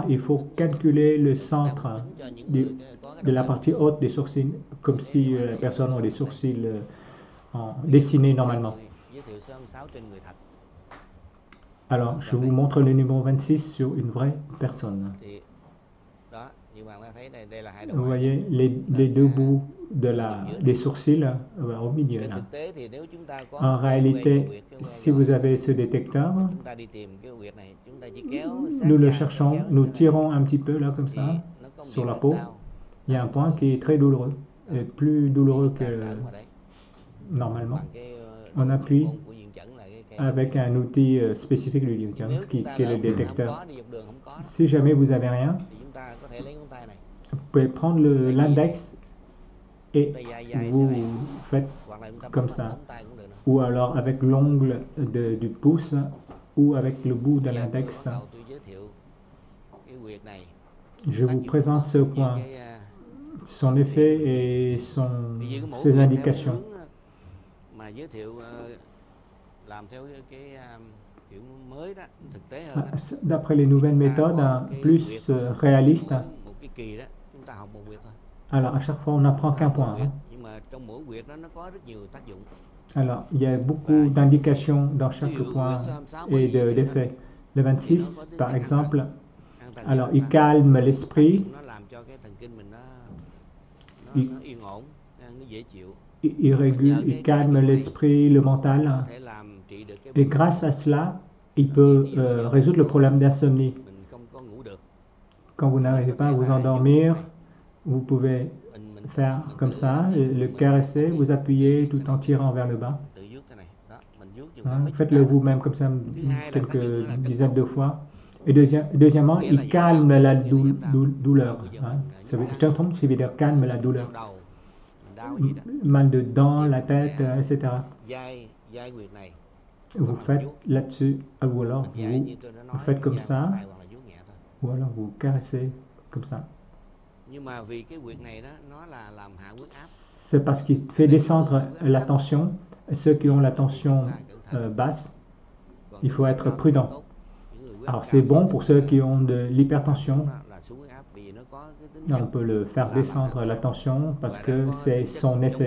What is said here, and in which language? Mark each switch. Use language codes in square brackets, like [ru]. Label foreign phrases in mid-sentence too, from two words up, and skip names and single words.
[fr] Il faut calculer le centre de la partie haute des sourcils, comme si la personne a les sourcils dessinés normalement. Alors, je vous montre le numéro 26 sur une vraie personne. Vous voyez, les 2 bouts des sourcils au milieu. Là. [vi] Thực tế thì nếu chúng ta có [fr] En [vi] cái quen cái [fr] réalité, [vi] huyệt, cái [fr] si [vi] quen [fr] vous [vi] rồi, [fr] avez ce détecteur, [vi] chúng ta đi tìm cái huyệt này, chúng ta chỉ kéo sát [fr] nous le [vi] da, [fr] cherchons, [vi] kéo [fr] nous [vi] như thế này, [fr] tirons un petit peu là comme [vi] thì [fr] ça [vi] nó có một [fr] sur [vi] điểm [fr] la [vi] là [fr] peau. [vi] đau. [fr] Il y a un point qui est très douloureux, et plus douloureux [vi] Ta [fr] que [vi] sẵn vào đấy, [fr] normalement. [vi] bằng cái [fr] On appuie [vi] môn của diện chẩn là cái [fr] avec un outil spécifique du [vi] nếu [fr] Newton, [vi] chúng ta [fr] qui est le [vi] lỡ mà không [fr] détecteur. [vi] có, đi dọc đường không có [fr] Si jamais vous avez rien, [vi] thì chúng ta có thể lấy ngón tay này, [fr] vous pouvez prendre l'index et [vi] tay dai dai [fr] vous [vi] thế này, [fr] faites, [vi] hoặc là chúng ta [fr] comme [vi] bấm [fr] ça. [vi] bằng ngón tay cũng được nè. [fr] ou alors avec l'ongle du pouce, ou avec le bout de [vi] Bây giờ tôi [fr] l'index. [vi] bắt đầu tôi giới thiệu cái huyệt này, [fr] Je [vi] tác [fr] vous [vi] dụng [fr] présente [vi] nó [fr] ce [vi] cũng như [fr] point, [vi] cái, [fr] son effet et [vi] Bây giờ cái mẫu [fr] ses [vi] huyệt theo cái [fr] indications. [vi] hướng mà giới thiệu làm theo cái kiểu mới đó, thực tế hơn đó. [fr] D'après les nouvelles méthodes plus réalistes, [vi] Một cái kỳ đó chúng ta học một huyệt thôi. [fr] alors à chaque fois on n'apprend qu'un point. Hein. [vi] Nhưng mà trong mỗi huyệt đó nó có rất nhiều tác dụng. [fr] Alors il y a beaucoup d'indications dans chaque point et d'effets. Le 26 par exemple, alors il calme l'esprit, [vi] Nó làm cho cái thần kinh mình nó yên ổn, nó dễ chịu. [fr] il régule, il calme l'esprit, le mental. [vi] Có thể làm trị được cái [fr] Et grâce à cela, il peut résoudre le problème d'insomnie. [vi] mình không có ngủ được. [fr] Quand vous n'arrivez pas à vous endormir, vous pouvez [vi] Mình [fr] faire comme ça, le caresser, vous appuyez tout en tirant vers le bas. [vi] tự vuốt thế này. Đó, mình vuốt chừng [fr] Hein, [vi] mấy chục [fr] faites-le [vi] cái. [fr] vous-même comme ça quelques dizaines de fois. Et deuxièmement, il calme la douleur. Hein. Ça veut dire calme la douleur. [vi] Đau đầu, mình đau gì đó. [fr] Mal de dents, la tête, etc. [vi] Dai huyệt này. [fr] Vous faites là-dessus, ou alors [vi] Dai như tôi đã nói, [fr] faites comme [vi] dai [fr] ça. [vi] ngón tay hoặc là vuốt nhẹ thôi. [fr] ou alors vous caressez comme ça. [vi] Nhưng mà vì cái huyệt này đó nó là làm hạ huyết áp. [fr] C'est parce qu'il fait descendre la tension. Ceux qui ont la tension basse, il faut être prudent. Alors c'est bon pour ceux qui ont de l'hypertension. On peut le faire descendre la tension parce que c'est son effet.